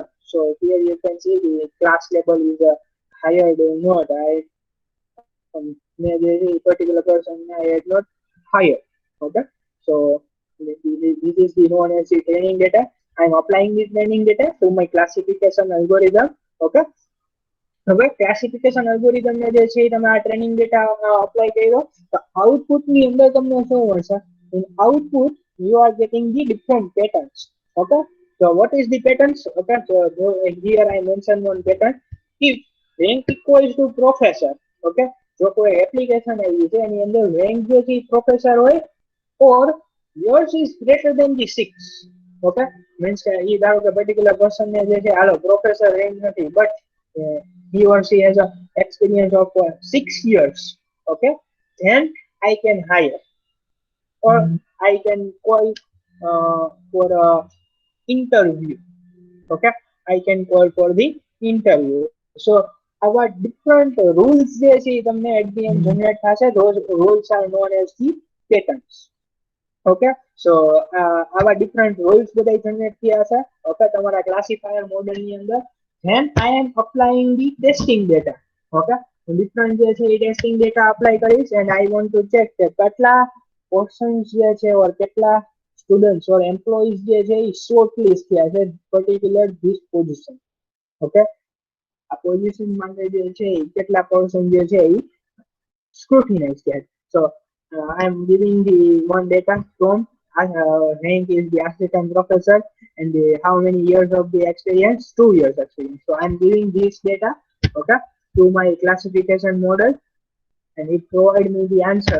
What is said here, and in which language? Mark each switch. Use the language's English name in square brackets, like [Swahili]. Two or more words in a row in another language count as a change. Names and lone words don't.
[English] So here you can see the class level is hired or not. Particular person I had not hired. Okay, so this is the known as the training data. I'm applying this training data to my classification algorithm. [Gujarati] Okay, હવે [English] classification algorithm [Gujarati] ને જે છે તમે આ [English] training data [Gujarati] અપ્લાય કર્યો તો આઉટપુટ ની અંદર તમને શું મળશે? [English] In output you are getting the different patterns. Okay, so what is the patterns? Okay, so here I mentioned one pattern. If rank equals to professor, [Gujarati] okay, જો કોઈ એપ્લિકેશન આવી છે એની અંદર રેન્ક જે છે પ્રોફેસર હોય [English] or yours is greater than the 6. Okay, means [Gujarati] કે એ ધારો કે [English] particular person [Gujarati] ને જે છે હાલો [English] professor rank [Gujarati] નથી [English] but he or she has a experience of 6 years. Okay, then I can hire or I can call for a interview. Okay, I can call for the interview. So our different rules [Gujarati] જે છે તમને [English] at the end generate થશે. Those rules are known as the patterns. Okay, so our different rules બધા generate [Gujarati] થયા છે. [English] Okay, તમારા classifier model [Gujarati] ની અંદર [English] then I am applying the testing data. Okay, different [Gujarati] જે છે એ [English] testing data apply કરીશ and I want to check [Gujarati] કે કેટલા [English] portions [Gujarati] જે છે [English] or કેટલા students or employees [Gujarati] જે છે એ [English] shortlist [Gujarati] થયા છે [English] particular this position. [Gujarati] Okay, આ પોઝિશન માટે જે છે કેટલા પર્સન જે છે એ scrutinize થયા. [English] So I am giving the one data from rank is the assistant professor and how many years of the experience? 2 years experience. So I'm giving this data, okay, to my classification model, and it provide me the answer.